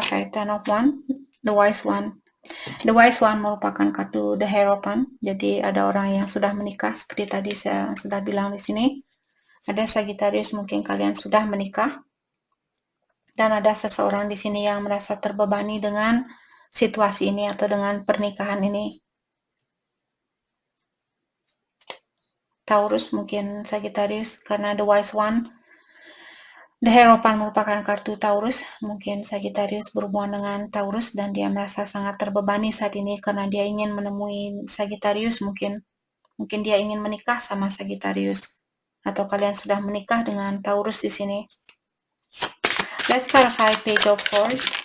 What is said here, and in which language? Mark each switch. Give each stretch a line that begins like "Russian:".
English: Ten of Wands, the Wise One.
Indonesian: The Wise One merupakan kartu The Hierophant. Jadi ada orang yang sudah menikah, seperti tadi saya sudah bilang di sini. Ada Sagittarius, mungkin kalian sudah menikah. Dan ada seseorang di sini yang merasa terbebani dengan situasi ini atau dengan pernikahan ini. Taurus mungkin Sagittarius, karena The Wise One. The Hierophant merupakan kartu Taurus. Mungkin Sagittarius berhubungan dengan Taurus dan dia merasa sangat terbebani saat ini karena dia ingin menemui Sagittarius mungkin. Mungkin dia ingin menikah sama Sagittarius. Atau kalian sudah menikah dengan Taurus di sini.
English: Let's clarify Page of Swords.